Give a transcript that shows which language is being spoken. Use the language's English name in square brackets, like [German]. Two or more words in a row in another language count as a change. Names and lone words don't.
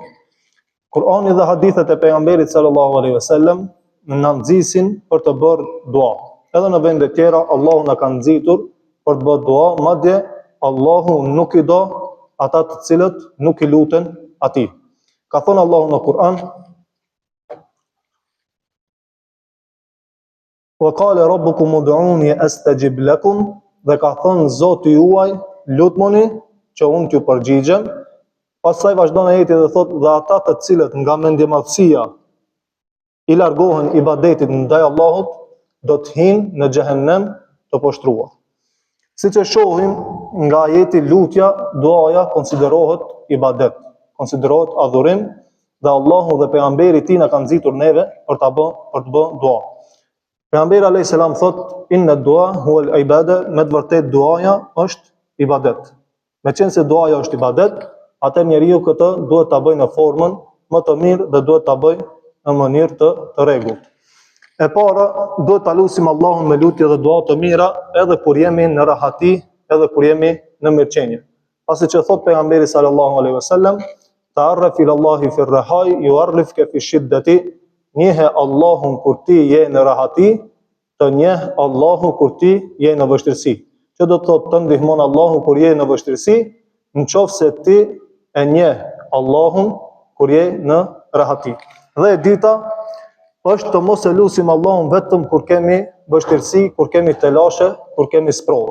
[Albanian] Kur'ani dhe hadithet e pejgamberit [Arabic] صلى الله عليه وسلم [Albanian] na nxisin për të bërë dua. Edhe në vende tjera Allahu na ka nxitur për të bërë dua, madje Allahu nuk i do ata të cilët nuk i luten atij. Ka thënë Allahu në Kur'an [Arabic] وقال ربكم ادعوني أستجب لكم, [Albanian] dhe ka thënë Zoti juaj lutmoni që unë t'ju përgjigjem. Pastaj vazhdon ajeti dhe thotë dhe ata të cilët nga mendjemadhësia i largohen ibadetit ndaj Allahut do të hinë në xhehenem të poshtruar. Siç e shohim nga ajeti lutja, duaja konsiderohet ibadet, konsiderohet adhurim dhe Allahu dhe pejgamberi i tij na kanë nxitur neve për të bë dua. [Arabic] Pejgamberi عليه السلام thot إن الدعاء هو العبادة, [Albanian] me të vërtet duaja është ibadet. Meqense se duaja është ibadet, atë njeriu këtë duhet ta bëjë në formën më të mirë dhe duhet ta bëjë në mënyrë të rregullt. E para, duhet ta lutim Allahun me lutje dhe dua të mira edhe kur jemi në rahati, edhe kur jemi në mirëqenie. Pasi që thot pejgamberi [Arabic] صلى الله عليه وسلم, تعرف إلى الله في الرخاء يعرفك في الشدة, [Albanian] njehe Allahun kur ti je në rahati, të njeh Allahun kur ti je në vështirësi. Që do të thotë të ndihmon Allahun kur je në vështirësi, nëse ti e njeh Allahun kur je në rahati. Dhe e dyta është të mos e lutim Allahun vetëm kur kemi vështirësi, kur kemi telashe, kur kemi sprovë.